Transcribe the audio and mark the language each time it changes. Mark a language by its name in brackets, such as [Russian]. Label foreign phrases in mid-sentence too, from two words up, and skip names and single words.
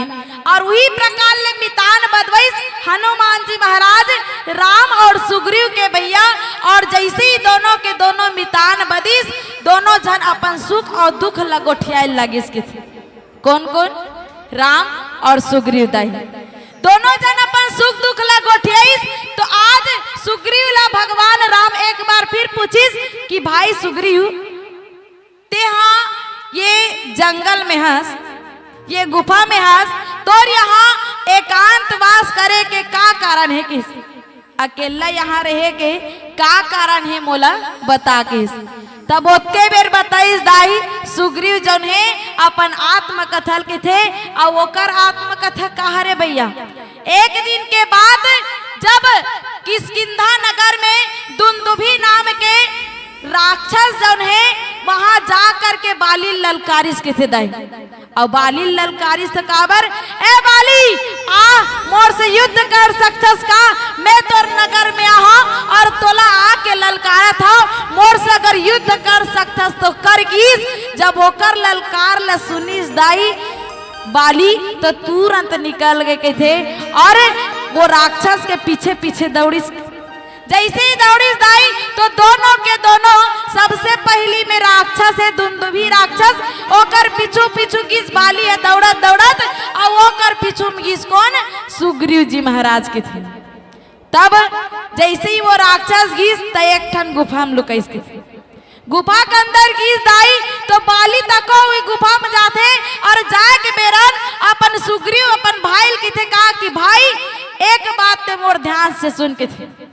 [Chhattisgarhi] और वही प्रकार ले मितान बदवैस हनुमान जी महाराज राम और सुग्रीव के भैया। और जैसे ही दोनों के दोनों मितान बदिस दोनों जन अपन सुख और दुख लगोठियाए लगिस के थे। कौन कौन? राम और सुग्रीव दाई दोनों जन अपन सुख दुख लगोठियाइस। तो आज सुग्रीव ला भगवान राम एक बार फिर पूछिस कि भाई सुग्रीव ते हाँ ये जंगल में हंस, ये गुफा में हंस, तो यहाँ एकांत वास करे के का कारण है? किस अकेला यहाँ रहे के का कारण है मोला बता किस। तब ओतके बेर बताइस दाई सुग्रीव जौन है अपन आत्मकथा के थे। और ओकर आत्मकथा कहा रे भैया, एक दिन के बाद जब किष्किंधा नगर में दुंदुभी नाम के राक्षस जौन है वहां जा करके बाली ललकारिस के थे दाई। और बाली ललकारिस तो काबर, ए बाली आ मोर से युद्ध कर सकथस का? मैं तोर नगर में आहा और तोला आके ललकारा था, मोर से अगर युद्ध कर सकथस तो कर गिस। जब होकर ललकार ल सुनिस दाई बाली तो तुरंत निकल गए के थे और वो राक्षस के पीछे पीछे दौड़िस। जैसे ही दौड़िस दाई तो दोनों के दोनों सबसे पहली में राक्षस है दुंदुभी राक्षस, ओकर पीछू पीछू गिस बाली है दौड़त दौड़त। और ओकर पीछू में गिस कौन? सुग्रीव जी महाराज के थे। तब जैसे ही वो राक्षस गिस तो एक ठन गुफा में लुकाइस के थे। गुफा के अंदर गिस दाई तो बाली तको हुई गुफा में जाते और जाए के बेरन अपन सुग्रीव अपन भाई के थे कहा कि भाई एक बात ते मोर ध्यान से सुन के थे।